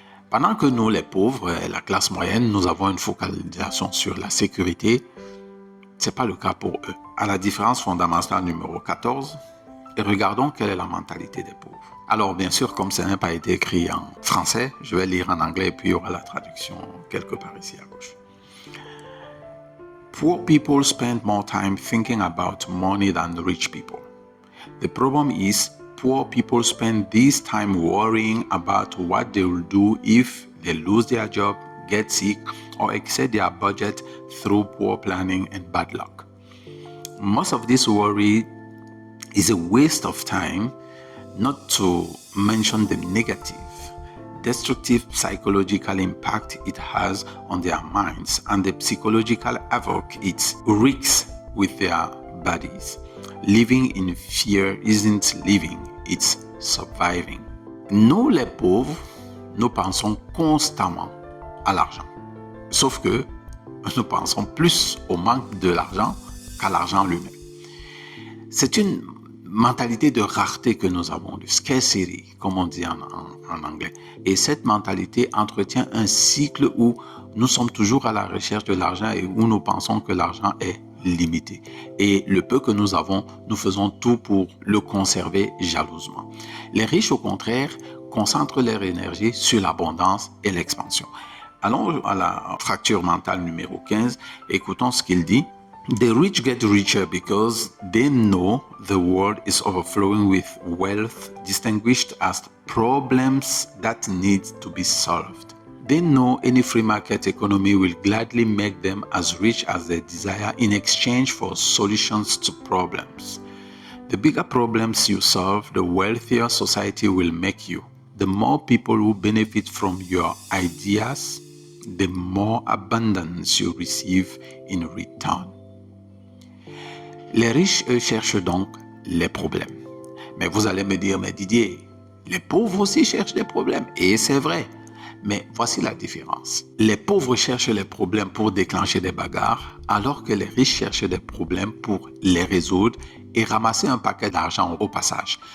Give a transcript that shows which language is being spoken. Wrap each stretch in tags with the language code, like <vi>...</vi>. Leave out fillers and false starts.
<fr>Pendant que nous, les pauvres et la classe moyenne, nous avons une focalisation sur la sécurité, ce n'est pas le cas pour eux. À la différence fondamentale numéro 14, et regardons quelle est la mentalité des pauvres. Alors bien sûr, comme ça n'a pas été écrit en français, je vais lire en anglais et puis il y aura la traduction quelque part ici à gauche.</fr> <en>Poor people spend more time thinking about money than rich people. The problem is poor people spend this time worrying about what they will do if they lose their job, get sick, or exceed their budget through poor planning and bad luck. Most of this worry is a waste of time, not to mention the negative, destructive psychological impact it has on their minds and the psychological havoc it wreaks with their bodies. Living in fear isn't living, it's surviving.</en> <fr>Nous, les pauvres, nous pensons constamment à l'argent. Sauf que nous pensons plus au manque de l'argent qu'à l'argent lui-même. C'est une mentalité de rareté que nous avons, de scarcity, comme on dit en anglais. Et cette mentalité entretient un cycle où nous sommes toujours à la recherche de l'argent et où nous pensons que l'argent est limité. Et le peu que nous avons, nous faisons tout pour le conserver jalousement. Les riches, au contraire, concentrent leur énergie sur l'abondance et l'expansion. Allons à la fracture mentale numéro 15. Écoutons ce qu'il dit. The rich get richer because they know the world is overflowing with wealth distinguished as problems that need to be solved. They know any free market economy will gladly make them as rich as they desire in exchange for solutions to problems. The bigger problems you solve, the wealthier society will make you. The more people who benefit from your ideas, the more abundance you receive in return. Les riches, eux, cherchent donc les problèmes. Mais vous allez me dire, mais Didier, les pauvres aussi cherchent des problèmes. Et c'est vrai. Mais voici la différence. Les pauvres cherchent les problèmes pour déclencher des bagarres, alors que les riches cherchent des problèmes pour les résoudre et ramasser un paquet d'argent au passage.</fr>